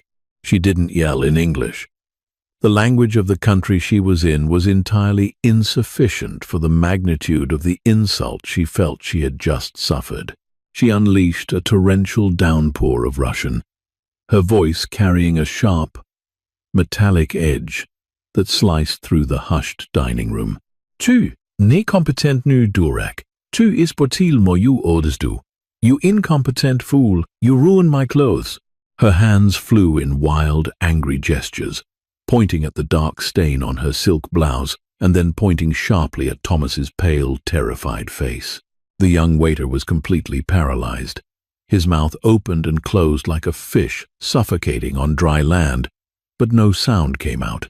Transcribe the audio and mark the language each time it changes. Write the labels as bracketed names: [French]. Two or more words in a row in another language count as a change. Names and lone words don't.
[English] She didn't yell in English. The language of the country she was in was entirely insufficient for the magnitude of the insult she felt she had just suffered. She unleashed a torrential downpour of Russian, her voice carrying a sharp, metallic edge that sliced through the hushed dining room. [Russian] Ты, некомпетентный дурак, ты испортил мою одежду. [English] You incompetent fool, you ruined my clothes. Her hands flew in wild, angry gestures, pointing at the dark stain on her silk blouse, and then pointing sharply at Thomas's pale, terrified face. The young waiter was completely paralyzed. His mouth opened and closed like a fish suffocating on dry land, but no sound came out.